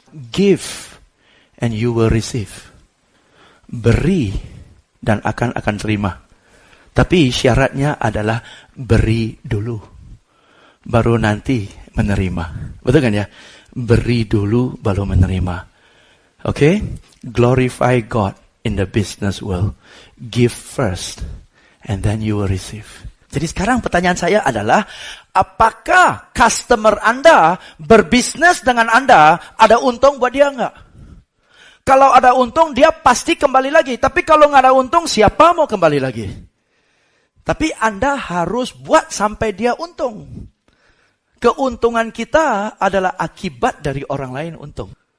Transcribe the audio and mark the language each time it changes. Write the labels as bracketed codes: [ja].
[en] Give and you will receive. [id] Beri dan akan terima. Tapi syaratnya adalah beri dulu. Baru nanti menerima. Betul kan ya? Beri dulu baru menerima. Okay? [en] Glorify God in the business world. Give first and then you will receive. [id] Jadi sekarang pertanyaan saya adalah, apakah customer Anda berbisnis dengan Anda ada untung buat dia enggak? Kalau ada untung, dia pasti kembali lagi. Tapi kalau nggak ada untung, siapa mau kembali lagi? Tapi Anda harus buat sampai dia untung. Keuntungan kita adalah akibat dari orang lain untung.